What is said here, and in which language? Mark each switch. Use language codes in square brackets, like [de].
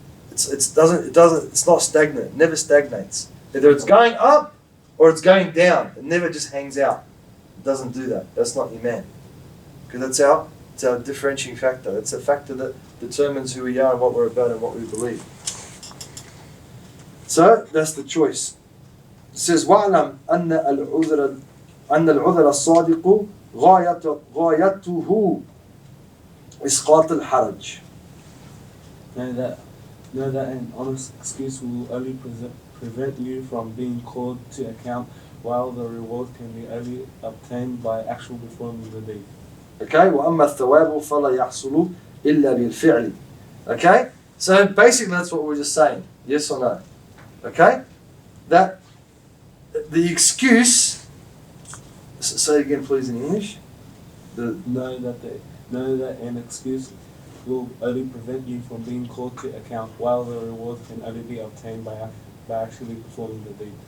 [en] It's not stagnant. It never stagnates. Either it's going up or it's going down. It never just hangs out. It doesn't do that. That's not Iman. Because it's our differentiating factor. It's a factor that determines who we are and what we're about and what we believe. So that's the choice. It says [ar] وَاعْلَمْ أَنَّ الْعُذْرَ الصَّادِقُ غَايَتُهُ إِسْقَاطُ الْحَرَجِ. [en] Know that an honest excuse will only prevent you from being called to account, while the reward can be only obtained by actual performing the deed. [ar] Okay, وَأَمَّا الثَّوَابُ فَلَا يَحْصُلُ إِلَّا بِالْفِعْلِ. [en] Okay, so basically that's what we're just saying. Yes or no? Okay, that the excuse. Say again, please, in English. Know that an excuse will only prevent you from being called to account, while the reward can only be obtained by actually performing the deed.